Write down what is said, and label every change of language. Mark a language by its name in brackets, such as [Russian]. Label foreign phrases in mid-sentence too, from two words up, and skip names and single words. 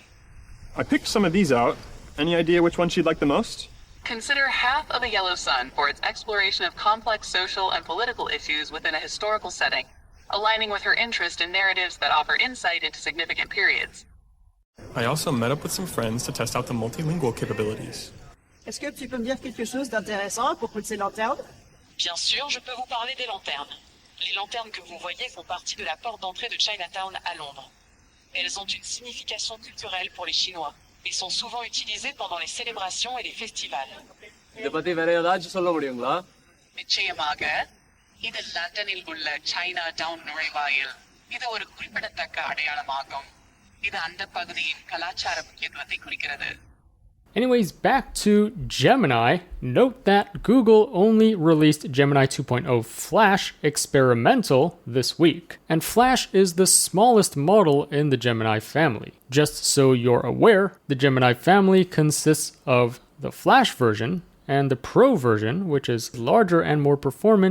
[English] I picked some of these out. Any idea which one she'd like the most? Consider Half of a Yellow Sun for its exploration of complex social and political issues within a historical setting, aligning with her interest in narratives that offer insight into significant periods. I also met up with some friends to test out the multilingual capabilities. [French] Est-ce que tu peux me dire quelque chose d'intéressant à propos de ces lanternes? Bien sûr, je peux vous parler des lanternes. Les lanternes que vous voyez font partie de la porte d'entrée de Chinatown à Londres. Elles ont une signification culturelle pour les Chinois et sont souvent utilisées pendant les célébrations et les festivals. [Tamil] நிச்சயமாக இது லண்டனில் உள்ள Chinatown நுழைவாயில் இது ஒரு குறிப்பிடத்தக்க அடையாளமாகும். இது அந்த பகுதியின் கலாச்சார முக்கியத்துவத்தை குறிக்கிறது. [English] Anyways, back to Gemini. Note that Google only released Gemini 2.0 Flash Experimental this week. And Flash is the smallest model in the Gemini family. Just so you're aware, the Gemini family consists of the Flash version and the Pro version, which is larger and more performant.